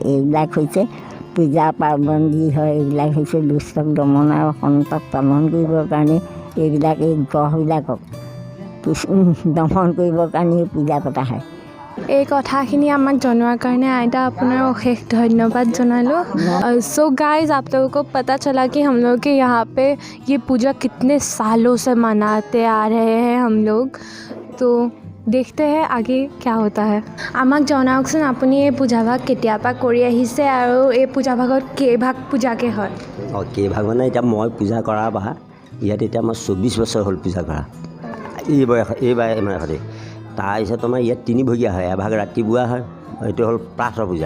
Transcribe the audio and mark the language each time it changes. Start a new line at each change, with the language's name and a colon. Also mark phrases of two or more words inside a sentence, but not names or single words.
Assamese: এইবিলাক হৈছে পূজা পাৰ্বণ যি হয়, এইবিলাক হৈছে দুষ্টক দমন আৰু সন্তক পালন কৰিবৰ কাৰণে এইবিলাক এই গ্ৰহবিলাকক দমন কৰিবৰ কাৰণে পূজা পতা হয়। এই কথাখিনি আমাক জনোৱাৰ কাৰণে आयता আপোনাৰ অশেষ ধন্যবাদ জনালোঁ।
English: so guys,
Hindi: आप लोगों को पता चला कि हम लोग के यहाँ पे ये पूजा कितने सालों से मनाते आ रहे हैं हम लोग। तो देखते हैं आगे क्या होता है।
Assamese: আমাক জনাওকচোন আপুনি এই পূজাভাগ কেতিয়াৰ পৰা কৰি আহিছে আৰু এই পূজাভাগত কেইভাগ পূজাকে হয়? কেইভাগ মানে এতিয়া মই পূজা কৰা বা ইয়াত এতিয়া মই 24 বছৰ হ'ল পূজা কৰা এইবাৰ মানে সদায়। তাৰপিছত আমাৰ ইয়াত 3 ভগীয়া হয়। এভাগ ৰাতিপুৱা হয়, এইটো হ'ল প্ৰাতঃ পূজা।